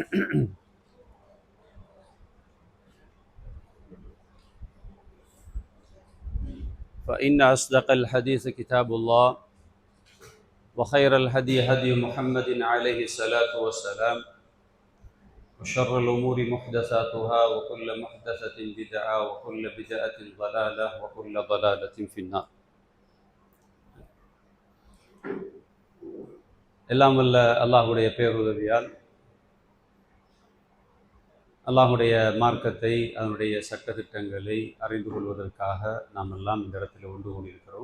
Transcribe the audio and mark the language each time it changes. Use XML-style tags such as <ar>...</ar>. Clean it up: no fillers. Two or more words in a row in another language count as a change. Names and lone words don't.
<ar>فإن أصدق الحديث كتاب الله وخير الهدي هدي محمد عليه الصلاة والسلام وشر الأمور محدثاتها وكل محدثة بدعة وكل بدعة ضلالة وكل ضلالة في النار.</ar> <ta>எல்லாம் வல்ல அல்லாஹுடைய பேருதவியால் அல்லாஹுடைய மார்க்கத்தை அதனுடைய சட்டத்திட்டங்களை அறிந்து கொள்வதற்காக நாம் எல்லாம் இந்த இடத்துல ஒன்று கொண்டிருக்கிறோம்.</ta>